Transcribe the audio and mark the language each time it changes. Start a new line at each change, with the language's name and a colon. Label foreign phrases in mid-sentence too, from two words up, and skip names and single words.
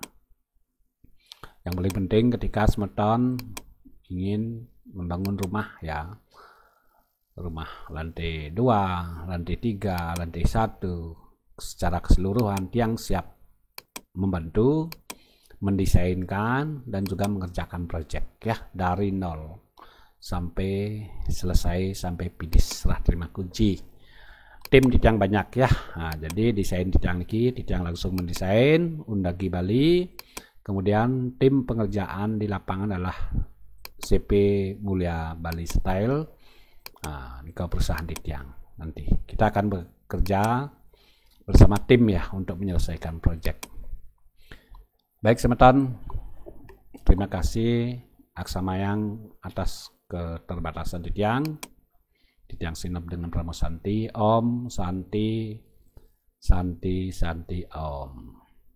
Indonesian: Yang paling penting ketika semeton ingin membangun rumah ya, rumah lantai 2, lantai 3, lantai 1 secara keseluruhan, tiang siap membantu mendesainkan dan juga mengerjakan proyek ya, dari nol sampai selesai, sampai finish serah terima kunci. Tim di tiang banyak ya. Nah, jadi desain di tiang ini, di tiang langsung mendesain undagi Bali. Kemudian tim pengerjaan di lapangan adalah CP Mulia Bali Style. Nah, ini perusahaan di tiang. Nanti kita akan bekerja bersama tim ya untuk menyelesaikan proyek. Baik semeton, terima kasih Aksamayang atas keterbatasan di tiang Sinop dengan Pramosanti.
Sanskrit: Om Santi Santi Santi Om.